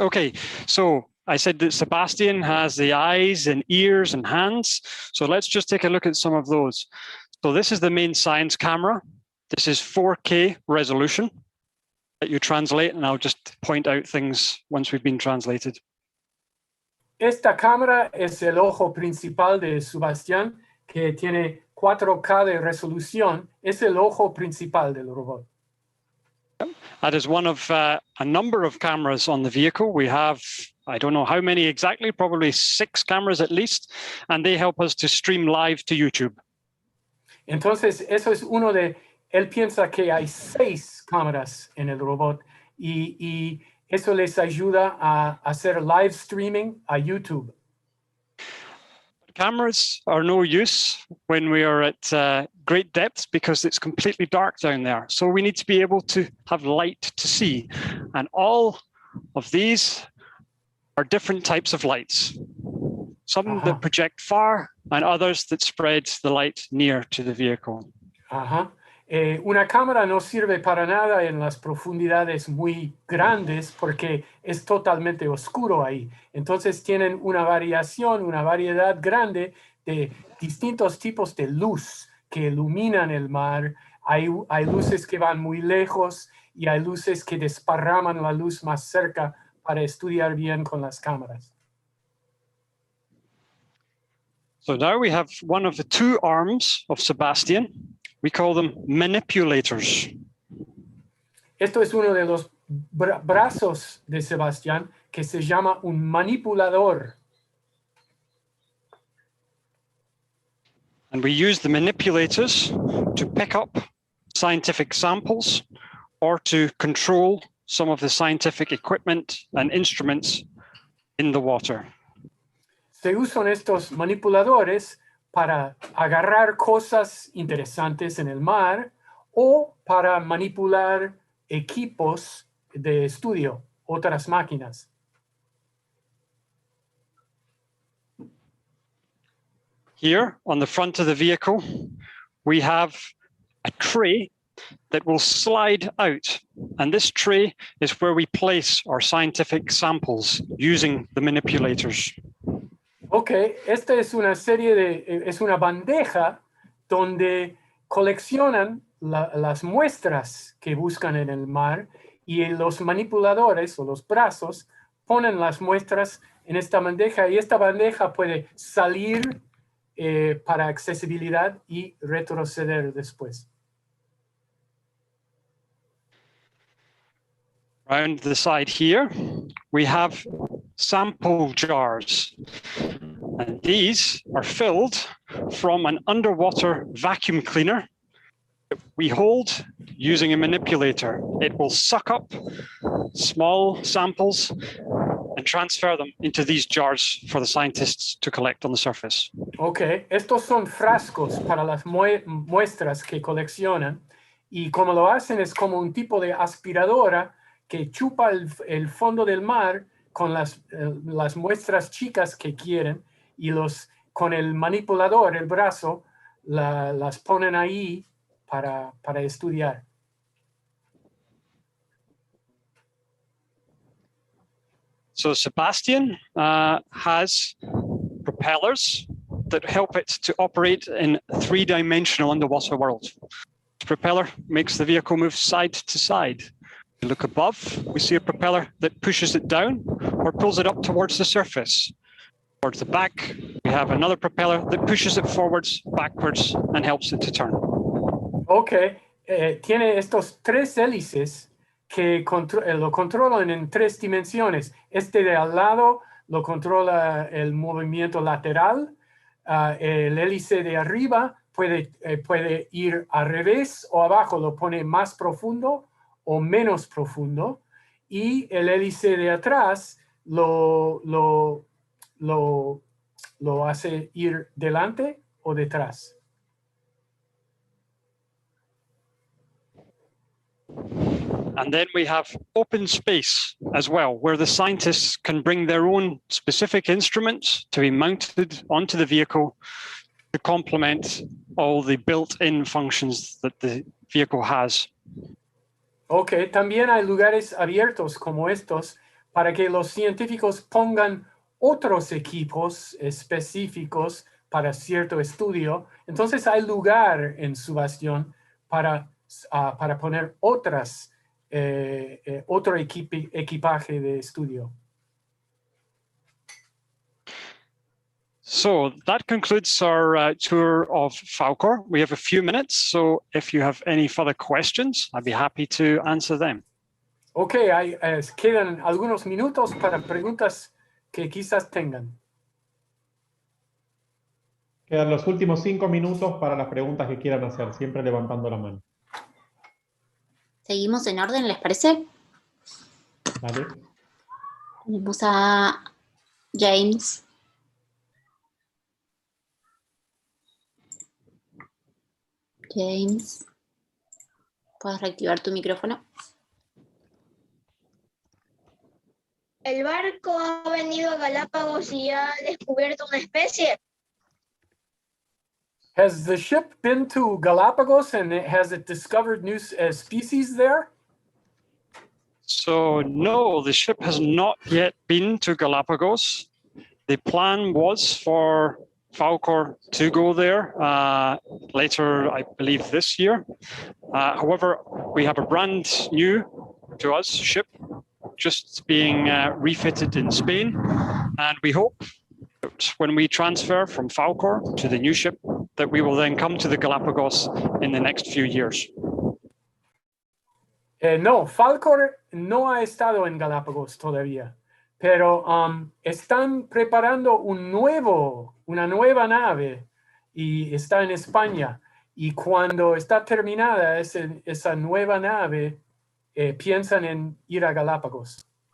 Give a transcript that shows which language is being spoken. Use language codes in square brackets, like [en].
[en] Okay, so I said that Sebastian has the eyes and ears and hands. So let's just take a look at some of those. So this is the main science camera. This is 4K resolution that you translate, and I'll just point out things once we've been translated. [es] Esta cámara es el ojo principal de Sebastián, que tiene 4K de resolución. Es el ojo principal del robot. [en] That is one of a number of cameras on the vehicle. We have, I don't know how many exactly, probably 6 cameras at least, and they help us to stream live to YouTube. [es] Entonces, eso es uno de, él piensa que hay 6 cámaras en el robot y eso les ayuda a hacer live streaming a YouTube. [en] Cameras are no use when we are at great depths because it's completely dark down there. So we need to be able to have light to see. And all of these are different types of lights. Some that project far and others that spread the light near to the vehicle. [es] Una cámara no sirve para nada en las profundidades muy grandes porque es totalmente oscuro ahí. Entonces tienen una variación, una variedad grande de distintos tipos de luz que iluminan el mar. Hay luces que van muy lejos y hay luces que desparraman la luz más cerca para estudiar bien con las cámaras. [en] So now we have one of the 2 arms of Sebastian. We call them manipulators. [es] Esto es uno de los brazos de Sebastián que se llama un manipulador. [en] And we use the manipulators to pick up scientific samples or to control some of the scientific equipment and instruments in the water. [es] Se usan estos manipuladores para agarrar cosas interesantes en el mar o para manipular equipos de estudio, otras máquinas. [en] Here on the front of the vehicle, we have a tray that will slide out. And this tray is where we place our scientific samples using the manipulators. [es] Ok, esta es una es una bandeja donde coleccionan las muestras que buscan en el mar y los manipuladores o los brazos ponen las muestras en esta bandeja y esta bandeja puede salir para accesibilidad y retroceder después. [en] Around the side here, we have sample jars. And these are filled from an underwater vacuum cleaner that we hold using a manipulator. It will suck up small samples and transfer them into these jars for the scientists to collect on the surface. [es] Ok, estos son frascos para las muestras que coleccionan y como lo hacen es como un tipo de aspiradora que chupa el fondo del mar con las muestras chicas que quieren y con el manipulador, el brazo, las ponen ahí para estudiar. [en] So Sebastian has propellers that help it to operate in a 3-dimensional underwater world. The propeller makes the vehicle move side to side. We look above, we see a propeller that pushes it down or pulls it up towards the surface. Towards the back, we have another propeller that pushes it forwards, backwards, and helps it to turn. [es] Ok, tiene estos 3 hélices que lo controlan en 3 dimensiones. Este de al lado lo controla el movimiento lateral. El hélice de arriba puede ir al revés o abajo, lo pone más profundo o menos profundo, y el hélice de atrás lo hace ir delante o detrás. [en] And then we have open space as well, where the scientists can bring their own specific instruments to be mounted onto the vehicle to complement all the built-in functions that the vehicle has. [es] Ok, también hay lugares abiertos como estos para que los científicos pongan otros equipos específicos para cierto estudio. Entonces hay lugar en su bastión para poner otro equipaje de estudio. [en] So that concludes our tour of Falkor. We have a few minutes, so if you have any further questions, I'd be happy to answer them. [es] Ok, quedan algunos minutos para preguntas que quizás tengan. Quedan los últimos 5 minutos para las preguntas que quieran hacer, siempre levantando la mano. Seguimos en orden, ¿les parece? Vale. Tenemos a James. James, ¿puedes reactivar tu micrófono? ¿El barco ha venido a Galápagos y ha descubierto una especie? [en] Has the ship been to Galapagos and has it discovered new species there? So no, the ship has not yet been to Galapagos. The plan was for Falkor to go there later, I believe, this year. However, we have a brand new to us ship just being refitted in Spain, and we hope that when we transfer from Falkor to the new ship that we will then come to the Galapagos in the next few years. [es] No, Falkor no ha estado en Galápagos todavía, pero están preparando una nueva nave y está en España. Y cuando está terminada esa nueva nave, piensan en ir a Galápagos.